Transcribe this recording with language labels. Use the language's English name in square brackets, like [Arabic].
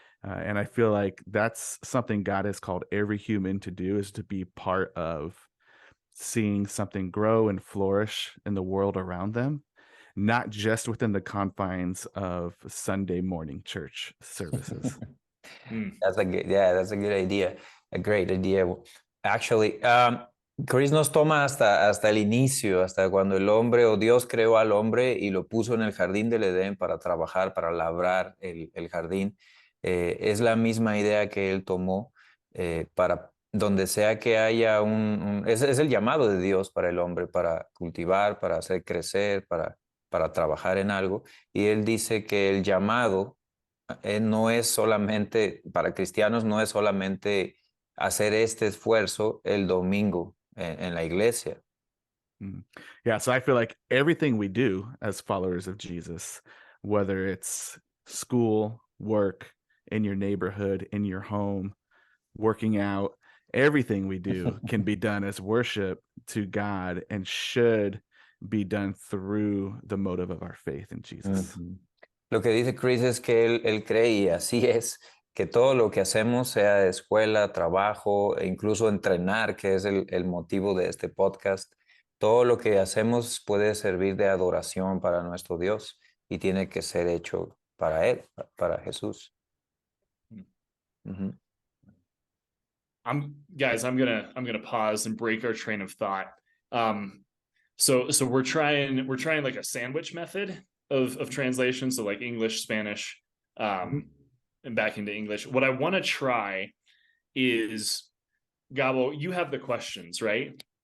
[English] And I feel like that's something God has called every human to do, is to be part of seeing something grow and flourish in the world around them, not just within the confines of Sunday morning church services. That's a good idea. A great idea. [Spanish] Actually, Chris nos toma hasta el inicio, hasta cuando el hombre o Dios creó al hombre y lo puso en el jardín del Edén para trabajar, para labrar el jardín. Es la misma idea que él tomó para donde sea que haya es el llamado de Dios para el hombre, para cultivar, para hacer crecer, para trabajar en algo. Y él dice que el llamado no es solamente, para cristianos, no es solamente hacer este esfuerzo el domingo en la iglesia. [English] Yeah, so I feel like everything we do as followers of Jesus, whether it's school, work, in your neighborhood, in your home, working out, everything we do can be done as worship to God and should be done through the motive of our faith in Jesus. [Spanish] Lo que dice Chris es que él cree, y así es, que todo lo que hacemos, sea de escuela, trabajo, e incluso entrenar, que es el motivo de este podcast, todo lo que hacemos puede servir de adoración para nuestro Dios y tiene que ser hecho para Él, para Jesús. [English] Guys, I'm gonna pause and break our train of thought. So we're trying like a sandwich method of translation. So like English, Spanish, and back into English. What I want to try is, Gabo, you have the questions, right?